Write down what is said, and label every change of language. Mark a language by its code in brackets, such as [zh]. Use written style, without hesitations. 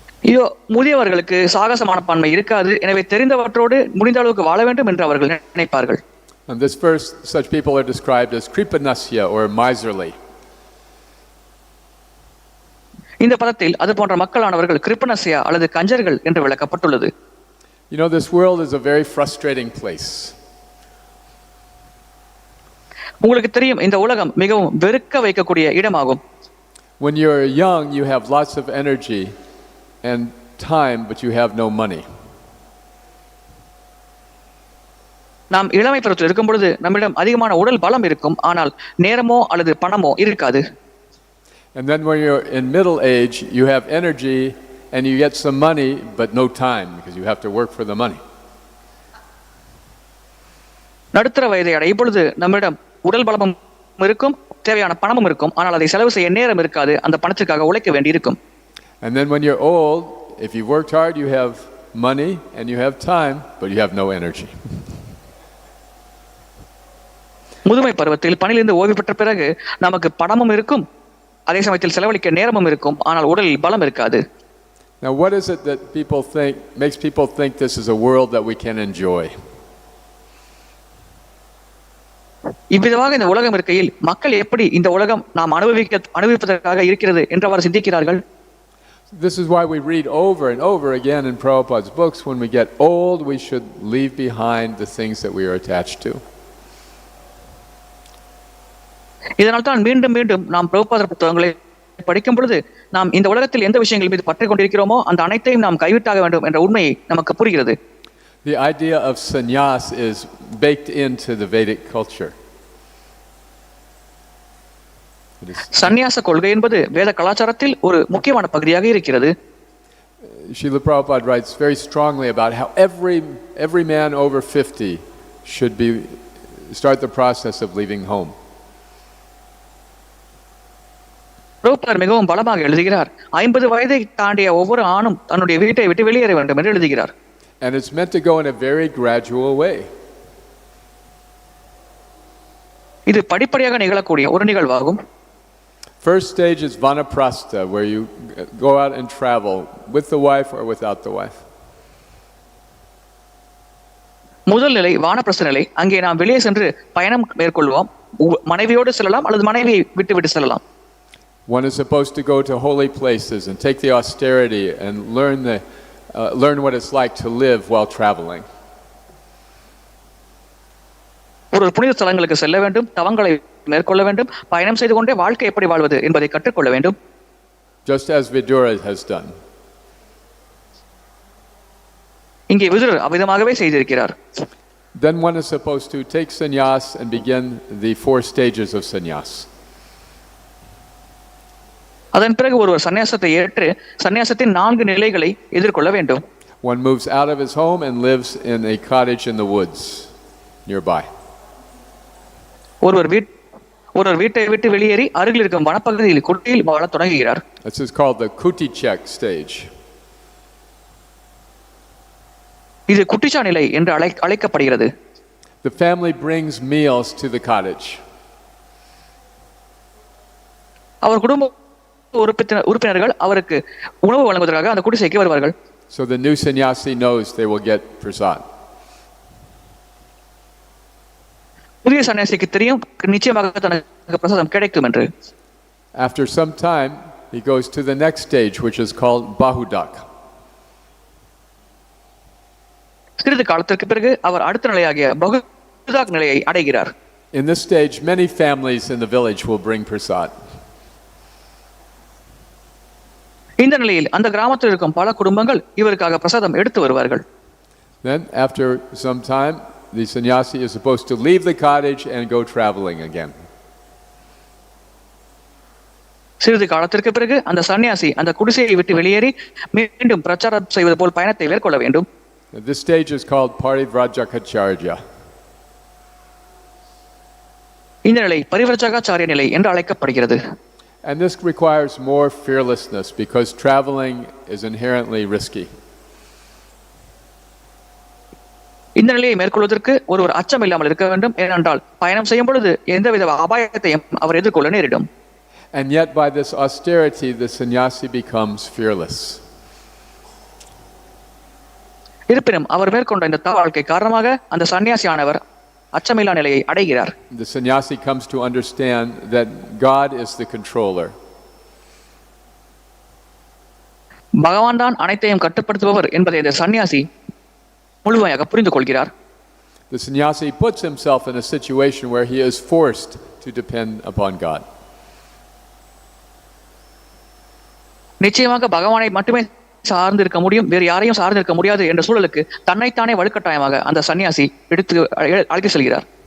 [ta] இதோ முதியவர்களுக்கு சாகச மனப்பான்மை இருக்காது, எனவே தெரிந்தவற்றோடு முடிந்த அளவுக்கு வாழ வேண்டும் என்று அவர்கள் நினைப்பார்கள். [en] And this verse, such people are described as kṛpaṇasya or miserly. [ta] இந்த பதத்தில் அது போன்ற மக்களானவர்கள் kṛpaṇasya அல்லது கஞ்சர்கள் என்று விளக்கப்பட்டுள்ளது. [en] You know, this world is a very frustrating place. [ta] உங்களுக்கு தெரியும், இந்த உலகம் மிகவும் வெறுக்க வைக்கக்கூடிய இடமாகும். [en] When you're young, you have lots of energy and time, but you have no money. [ta] நாம் இளமை பருவத்தில் இருக்கும் பொழுது நம்மிடம் அதிகமான உடல் பலம் இருக்கும், ஆனால் நேரமோ அல்லது பணமோ இருக்காது. [en] And then when you're in middle age, you have energy and you get some money, but no time because you have to work for the money. [ta] நடுத்தர வயதை அடையும் பொழுது நம்மிடம் உடல் பலமும் இருக்கும், தேவையான பணமும் இருக்கும், ஆனால் அதை செலவு செய்ய நேரம் இருக்காது, அந்த பணத்திற்காக உழைக்க வேண்டி இருக்கும். [en] And then when you're old, if you've worked hard, you have money and you have time, but you have no energy. [ta] முதுமை பருவத்தில் பணியிலிருந்து ஓய்வு பெற்ற பிறகு நமக்கு பணமும் இருக்கும், அதே சமயத்தில் செலவழிக்க நேரமும் இருக்கும், ஆனால் உடலில் பலம் இருக்காது. [en] Now what is it that makes people think this is a world that we can enjoy? [ta] இவ்விதமாக இந்த உலகம் இருக்கையில் மக்கள் எப்படி இந்த உலகம் நாம் அனுபவிப்பதற்காக இருக்கிறது என்றவாறு சிந்திக்கிறார்கள்? [en] This is why we read over and over again in Prabhupada's books, when we get old, we should leave behind the things that we are attached to. [ta] இதனால் தான் மீண்டும் மீண்டும் நாம் பிரபுபாதர் புத்தகங்களை படிக்கும் பொழுது நாம் இந்த உலகத்தில் எந்த விஷயங்கள் மீது பற்றிக் கொண்டிருக்கிறோமோ அந்த அனைத்தையும் நாம் கைவிட்டாக வேண்டும் என்ற உண்மை நமக்கு புரிகிறது. [en] The idea of sannyas is baked into the Vedic culture. [ta] சந்நியாச கொள்கை என்பது வேத கலாச்சாரத்தில் ஒரு முக்கியமான பகுதியாக இருக்கிறது. [en] Srila Prabhupada writes very strongly about how every man over 50 should start the process of leaving home. [ta] பிரபுபாதர் மிகவும் பலமாக எழுதுகிறார், 50 வயதை தாண்டிய ஒவ்வொரு ஆணும் தன்னுடைய வீட்டை விட்டு வெளியேற வேண்டும் என்று எழுதுகிறார். [en] And it's meant to go in a very gradual way. [ta] இது படிப்படியாக நிகழக்கூடிய ஒரு நிகழ்வாகும். [en] First stage is vanaprastha, where you go out and travel with the wife or without the wife. [ta] முதல் நிலை வானப்பிரஸ்த நிலை. அங்கே நாம் வெளியே சென்று பயணம் மேற்கொள்வோம். மனைவியோடு செல்லலாம் அல்லது மனைவியை விட்டு செல்லலாம். [en] One is supposed to go to holy places and take the austerity and learn what it's like to live while traveling. [ta] ஒரு புனித ஸ்தலங்களுக்கு செல்ல வேண்டும், தவங்களை மேற்கொள்ள வேண்டும், பயணம் செய்து கொண்டே வாழ்க்கை எப்படி வாழ்வது என்பதை கற்றுக்கொள்ள வேண்டும். [en] Just as Vidura has done. [ta] இங்கே விதுரர் அவ்விதமாகவே செய்திருக்கிறார். [en] Then one is supposed to take sannyas and begin the 4 stages of sannyas. [ta] அதன் பிறகு ஒருவர் சன்னியாசத்தை ஏற்று சன்னியாசத்தின் 4 நிலைகளை எதிர்கொள்ள வேண்டும். [en] One moves out of his home and lives in a cottage in the woods nearby. [ta] ஒருவர் வீட்டை விட்டு வெளியேறி அருகில் இருக்கும் வனப்பகுதியில் குடியில் வாழ தொடங்குகிறார். [en] This is called the kuti-check stage. [ta] இது குட்டிச்சா நிலை என்று அழைக்கப்படுகிறது. [en] The family brings meals to the cottage. [ta] அவர் குடும்ப உறுப்பினர்கள் அவருக்கு உணவு வழங்குவதற்காக அந்த குடிசைக்கு வருவார்கள். [en] So the new sannyasi knows they will get prasad. [ta] புதிய சன்னியாசிக்கு தெரியும் நிச்சயமாக தனக்கு பிரசாதம் கிடைக்கும் என்று. [en] After some time he goes to the next stage, which is called bahudak. [ta] சிறிது காலத்திற்கு பிறகு அவர் அடுத்த நிலையாகிய பகுதாக் நிலையை அடைகிறார். [en] In this stage many families in the village will bring prasad. [ta] இந்த நிலையில் அந்த கிராமத்தில் இருக்கும் பல குடும்பங்கள் இவருக்காக பிரசாதம் எடுத்து வருவார்கள். [en] Then after some time the sannyasi is supposed to leave the cottage and go traveling again. [ta] சிறிது காலத்திற்கு பிறகு அந்த சன்னியாசி அந்த குடிசையை விட்டு வெளியேறி மீண்டும் பிரச்சாரம் செய்வது போல் பயணத்தை மேற்கொள்ள வேண்டும். [en] This stage is called parivrajakacarya. [ta] இந்த நிலை பரிவ்ரஜகாச்சாரிய நிலை என்று அழைக்கப்படுகிறது. [en] And this requires more fearlessness because traveling is inherently risky. [ta] இந்த நிலையை மேற்கொள்வதற்கு ஒருவர் அச்சம் இல்லாமல் இருக்க வேண்டும். ஏனென்றால் பயணம் செய்யும் பொழுது எந்தவித அபாயத்தையும் அவர் எதிர்கொள்ள நேரிடும். [en] And yet by this austerity the sannyasi becomes fearless. [ta] இருப்பினும் அவர் மேற்கொண்ட இந்த வாழ்க்கை காரணமாக அந்த சன்னியாசியானவர் அச்சமில்லா நிலையை அடைகிறார். [en] The sannyasi comes to understand that God is the controller. [ta] பகவான் தான் அனைத்தையும் கட்டுப்படுத்துபவர் என்பதை இந்த சன்னியாசி முழுமையாக புரிந்து கொள்கிறார். [en] The sannyasi puts himself in a situation where he is forced to depend upon God. [ta] நிச்சயமாக பகவானை மட்டுமே சார்ந்து இருக்க முடியும், வேறு யாரையும் சார்ந்து இருக்க முடியாது என்ற சூழலுக்கு தன்னைத்தானே வலுக்கட்டாயமாக அந்த சன்னியாசி எடுத்து அழைத்து செல்கிறார்.